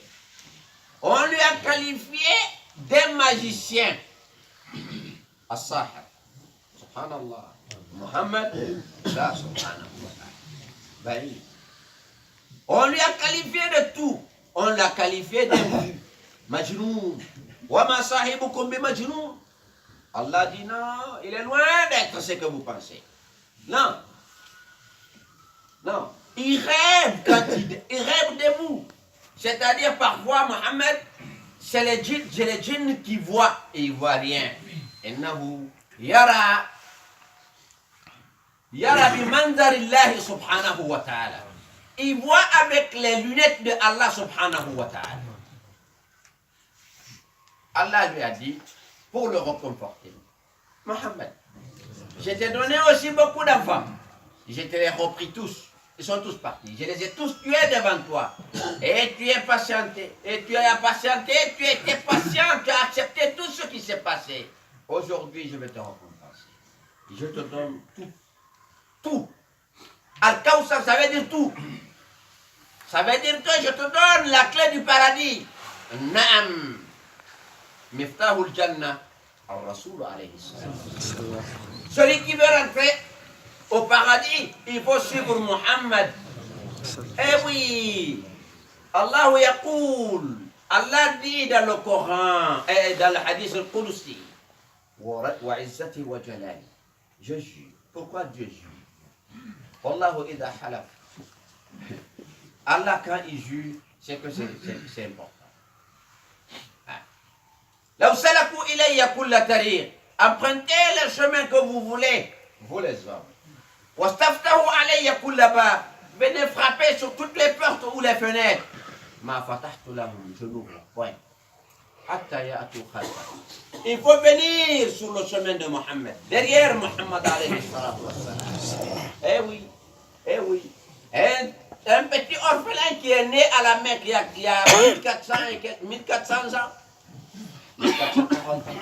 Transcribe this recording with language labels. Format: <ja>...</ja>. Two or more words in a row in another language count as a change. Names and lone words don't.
<fr>On lui a qualifié d'un magicien.</fr> <ar>الساحر. سبحان الله.</ar> <fr>Muhammad, là, subhanallah. On lui a qualifié de tout. On l'a qualifié de Majnoun.</fr> <ar>وما صاحبكم بمجنون.</ar> <fr>Allah dit non, il est loin d'être ce que vous pensez. Non. Non. Il rêve quand il rêve de vous. C'est-à-dire parfois, Mohammed, c'est les djinns qui voient et ils ne voient rien.</fr> <ar>إنه يرى بمنظر الله سبحانه وتعالى.</ar> <fr>Il voit avec les lunettes de Allah</fr> <ar>سبحانه وتعالى.</ar> <fr>Allah lui a dit, pour le réconforter, Mohammed, je t'ai donné aussi beaucoup d'enfants. Je te les repris tous. Ils sont tous partis. Je les ai tous tués devant toi. Et tu es patienté. Et tu as patienté. Tu étais patient. Tu as accepté tout ce qui s'est passé. Aujourd'hui, je vais te récompenser. Je te donne tout. Tout. Al-Kawsar, ça veut dire tout. Ça veut dire que je te donne la clé du paradis.</fr> <ar>نعم. مفتاح الجنة. الرسول عليه سلام.</ar> <fr>Celui qui veut rentrer au paradis, il faut suivre Muhammad. Eh oui.</fr> <ar>الله يقول.</ar> <fr>Allah dit dans le Coran et dans le</fr> <ar>الحديث القدسي. وعزتي وجلالي.</ar> <fr>Je jure. Pourquoi Dieu jure?</fr> <ar>والله إذا حلف.</ar> <fr>Allah, quand il jure, c'est que c'est important.</fr> <ar>لو سلكوا إلي كل طريق.</ar> <fr>Empruntez le chemin que vous voulez, vous les hommes.</fr> <ar>واستفتحوا علي كل باب.</ar> <fr>Venez frapper sur toutes les portes ou les fenêtres.</fr> <ar>ما فتحت لهم,</ar> <fr>je n'ouvre point.</fr> <ar>حتى يأتوا خلف.</ar> <fr>Il faut venir sur le chemin de Mohammed, derrière Mohammed</fr> <ar>عليه صلاة والسلام.</ar> <fr>Eh oui, eh oui. Un petit orphelin qui est né à la Mecque il y a 1400 ans. 1440 ans.</fr>